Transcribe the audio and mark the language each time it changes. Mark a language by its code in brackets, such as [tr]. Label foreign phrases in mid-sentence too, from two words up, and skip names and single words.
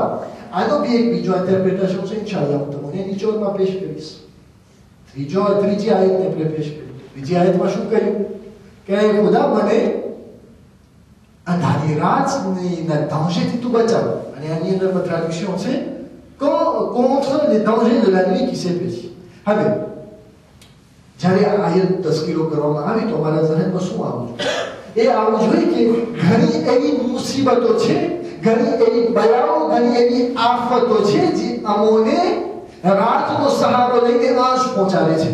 [gu] આનો બી એક બીજો ઇન્ટરપ્રિટેશન છે. ઇન્શાઅલ્લાહ હું તમને નીચોડમાં પેશ કરીશ. ત્રીજી આયતને આપણે પેશ કરી. બીજી આયતમાં શું કહ્યું કે ખુદા મને અંધારી રાતના danger તું બચાવ. અને આની અંદર ટ્રાન્સલેશન છે [fr] contre les dangers de la nuit qui s'épaissit. [gu] હવે જ્યારે આ આયત તસ્કીરો કરવામાં આવે તો અમારા જહેનમાં શું આવવું જોઈએ? એ આવવું જોઈએ કે ઘણી એવી મુસીબતો છે, ઘણી એવી બલાઓ, ઘણી એવી આફતો છે જે અમોને રાતનો સહારો લઈને આંચ પહોંચાડે છે.